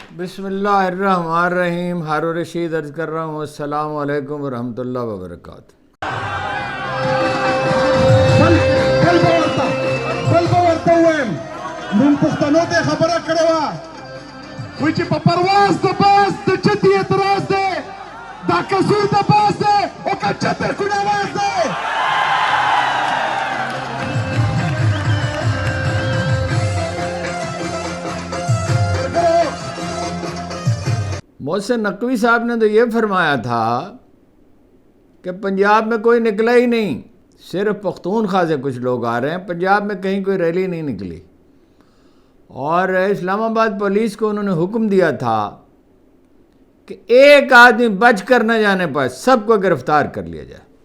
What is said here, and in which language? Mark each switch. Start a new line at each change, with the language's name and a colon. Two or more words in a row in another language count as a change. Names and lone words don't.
Arabic: بسم اللہ الرحمن الرحیم.
Urdu: ہارون رشید عرض کر رہا ہوں
Arabic: السلام علیکم ورحمۃ اللہ وبرکاتہ.
Pashto: بل ورته وایم نن پښتنو ته خبره کړې وه وایي چې په پرواز د باز د چتې اعتراض دی دا کسور د باز دی او که چتې کوڼ اواز دی.
Urdu: محسن نقوی صاحب نے تو یہ فرمایا تھا کہ پنجاب میں کوئی نکلا ہی نہیں, صرف پختونخوا سے کچھ لوگ آ رہے ہیں, پنجاب میں کہیں کوئی ریلی نہیں نکلی. اور اسلام آباد پولیس کو انہوں نے حکم دیا تھا کہ ایک آدمی بچ کر نہ جانے پائے سب کو گرفتار کر لیا جائے.